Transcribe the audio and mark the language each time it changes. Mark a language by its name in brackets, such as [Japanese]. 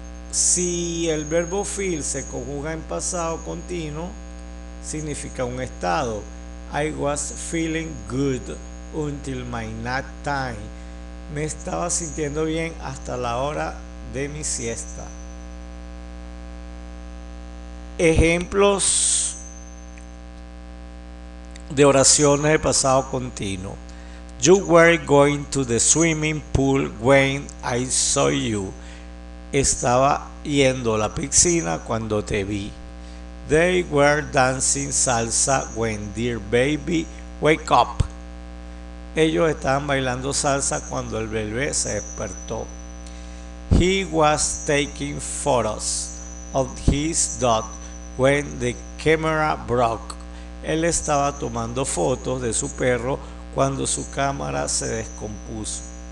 [Spanish] Si el verbo feel se conjuga en pasado continuo, significa un estado. [English] I was feeling good until my nap time. [Spanish] Me estaba sintiendo bien hasta la hora de mi siesta. Ejemplos de oraciones de pasado continuo. [English] You were going to the swimming pool when I saw you. [Spanish] Estaba yendo a la piscina cuando te vi. [English] They were dancing salsa when their baby wake up. [Spanish] Ellos estaban bailando salsa cuando el bebé se despertó. [English] He was taking photos of his dog when the camera broke. [Spanish] Él estaba tomando fotos de su perro cuando su cámara se descompuso.